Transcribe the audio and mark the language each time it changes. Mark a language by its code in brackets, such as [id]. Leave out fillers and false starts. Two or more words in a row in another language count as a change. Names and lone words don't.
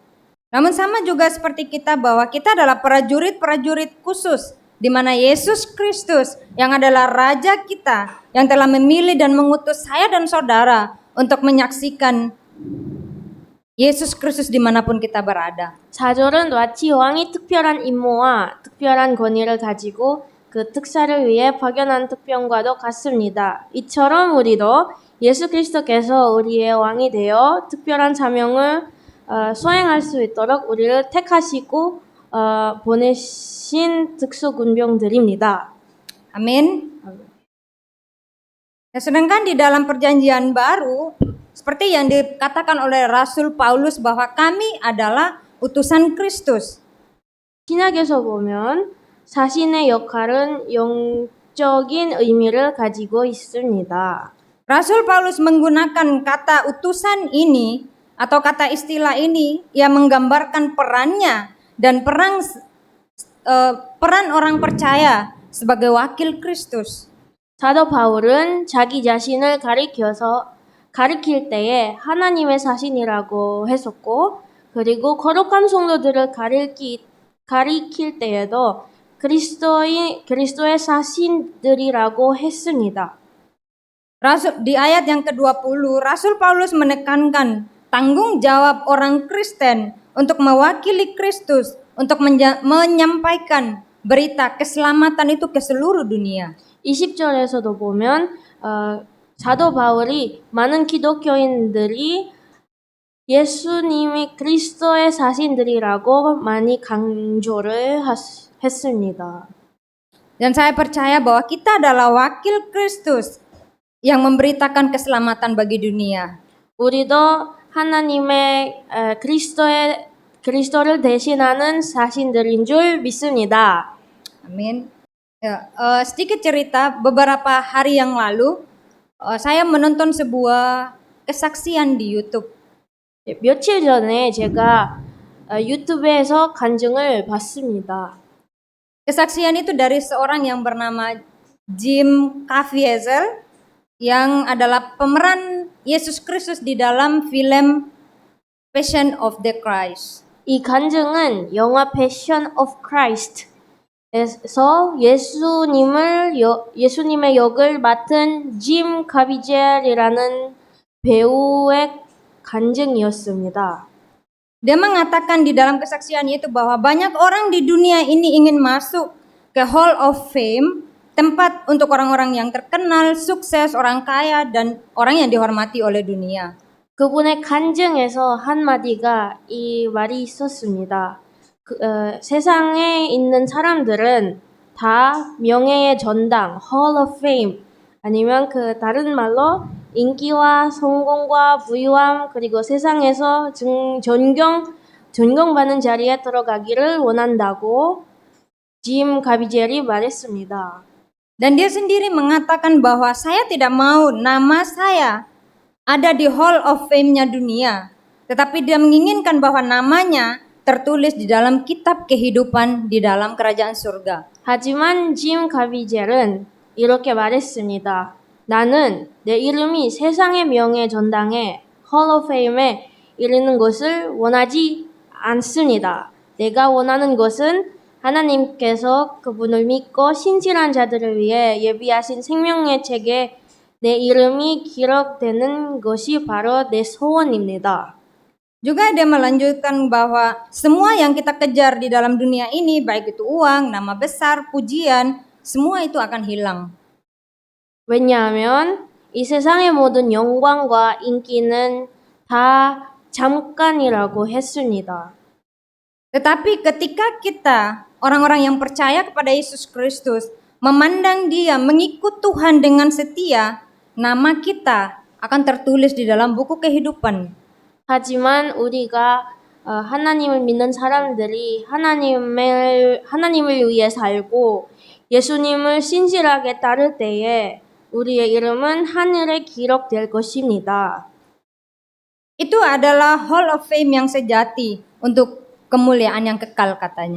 [id] Namun sama juga seperti kita bahwa kita adalah prajurit-prajurit khusus di mana Yesus Kristus yang adalah Raja kita yang telah memilih dan mengutus saya dan saudara untuk menyaksikan [ko] 예수 그리스도 [id] dimanapun kita berada. [ko] 사절은 마치 왕이 특별한 임무와 특별한 권위를 가지고 그 특사를 위해 파견한 특병과도 같습니다. 이처럼 우리도 예수 그리스도께서 우리의 왕이 되어 특별한 사명을 수행할 수 있도록 우리를 택하시고 보내신 특수군병들입니다. [id] Amin. Nah, sedangkan di dalam perjanjian baru seperti yang dikatakan oleh Rasul Paulus bahwa kami adalah utusan Kristus. [ko] 신약에서 보면 사신의 역할은 영적인 의미를 가지고 있습니다. [id] Rasul Paulus menggunakan kata utusan ini atau kata istilah ini yang menggambarkan perannya dan peran orang percaya sebagai wakil Kristus. [ko] 사도 바울은 자기 자신을 가리킬 때에 하나님의 사신이라고 했었고, 그리고 거룩한 성도들을 가리킬 때에도 그리스도의 사신들이라고 했습니다. [id] Di ayat yang ke-20, Rasul Paulus menekankan tanggung jawab orang Kristen untuk mewakili Kristus, untuk menyampaikan berita keselamatan itu ke seluruh dunia. [ko] 20절에서도 보면 사도 바울이 많은 기독교인들이 예수님이 그리스도의 사신들이라고 많이 강조를 했습니다. [id] Dan saya percaya bahwa kita adalah wakil Kristus yang memberitakan keselamatan bagi dunia. [ko] 우리도 하나님의 그리스도를 대신하는 사신들인 줄 믿습니다. [id] Amin. Ya, sedikit cerita, beberapa hari yang lalu saya menonton sebuah kesaksian di YouTube. [ko] 며칠 전에 제가 유튜브에서 간증을 봤습니다. [id] Kesaksian itu dari seorang yang bernama Jim Caviezel yang adalah pemeran Yesus Kristus di dalam film Passion of the Christ. [ko] 이 간증은 영화 Passion of Christ에서 예수님의 역을 맡은 짐 가비젤이라는 배우의 간증이었습니다. [id] Dia mengatakan di dalam kesaksian itu bahwa banyak orang di dunia ini ingin masuk ke Hall of Fame, tempat untuk orang-orang yang terkenal, sukses, orang kaya, dan orang yang dihormati oleh dunia. [ko] 그분의 간증에서 한마디가 이 말이 있었습니다. 세상에 있는 사람들은 다 명예의 전당, Hall of Fame, 아니면 다른 말로 인기와 성공과 부유함, 그리고 세상에서 존경받는 자리에 들어가기를 원한다고 짐 가비젤이 말했습니다. [id] Dan dia sendiri mengatakan bahwa saya tidak mau nama saya ada di Hall of Fame-nya dunia, tetapi dia menginginkan bahwa namanya tertulis di dalam kitab kehidupan di dalam kerajaan surga. [ko] 하지만 짐 가비젤은 이렇게 말했습니다. 나는 내 이름이 세상의 명예 전당에 헐오페임에 이르는 것을 원하지 않습니다. 내가 원하는 것은 하나님께서 그분을 믿고 신실한 자들을 위해 예비하신 생명의 책에 내 이름이 기록되는 것이 바로 내 소원입니다. [id] Juga dia melanjutkan bahwa semua yang kita kejar di dalam dunia ini, baik itu uang, nama besar, pujian, semua itu akan hilang. [ko] 왜냐하면 이 세상의 모든 영광과 인기는 다 잠깐이라고 했습니다. [id] Tetapi ketika kita, orang-orang yang percaya kepada Yesus Kristus, memandang Dia, mengikut Tuhan dengan setia, nama kita akan tertulis di dalam buku kehidupan. [ko] 하지만 우리가 하나님을 믿는 사람들이 하나님을 위해 살고 예수님을 신실하게 따를 때에 우리의 이름은 하늘에 기록될 것입니다. [id] Itu adalah Hall of Fame yang sejati untuk kemuliaan yang kekal katanya.